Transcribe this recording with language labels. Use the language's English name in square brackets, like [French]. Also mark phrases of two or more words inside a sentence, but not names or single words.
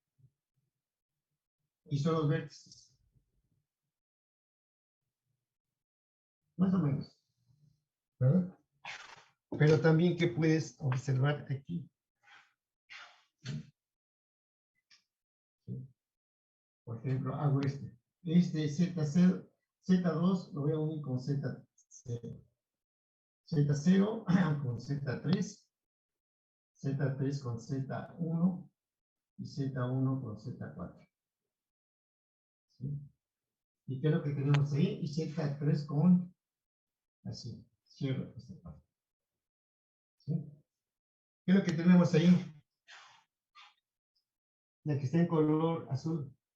[Spanish] Y son los vértices. Más o menos. ¿Verdad? Pero también que puedes observar aquí. ¿Sí? Por ejemplo, hago este. Este Z0, Z2 lo voy a unir con Z0. Z0 con Z3. Z3 con Z1. Y Z1 con Z4. ¿Sí? ¿Y qué es lo que tenemos ahí? Y Z3 con, así, cierro esta parte. ¿Sí? ¿Qué es lo que tenemos ahí? La que está en color azul.